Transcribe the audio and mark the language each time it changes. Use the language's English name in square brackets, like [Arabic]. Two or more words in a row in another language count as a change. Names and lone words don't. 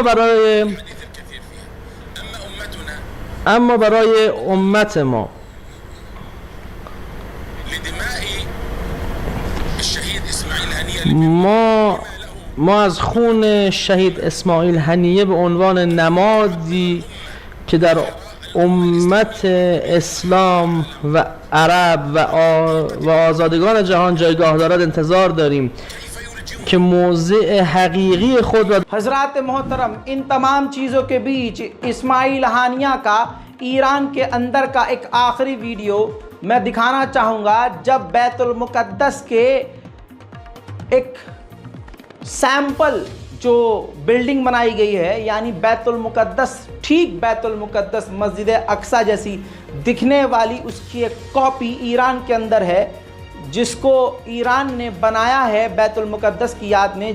[Persian] اما برای امت ما ما از خون شهید اسماعیل هنیه به عنوان نمادی که در امت اسلام و عرب و آزادگان جهان جایگاه دارد انتظار داریم که موضع حقیقی خود را [Hindi] हजरात मोहतरम, इन तमाम चीज़ों के बीच इस्माइल हानिया का ईरान के अंदर का एक आखिरी वीडियो मैं दिखाना चाहूँगा, जब बैतुल मुक़द्दस के एक सैंपल जो बिल्डिंग बनाई गई है, यानी बैतुल मुक़द्दस, ठीक बैतुल मुक़द्दस मस्जिद अक्सा जैसी दिखने वाली उसकी एक कॉपी ईरान के अंदर है, जिसको ईरान ने बनाया है बैतुल मुक़द्दस की याद में।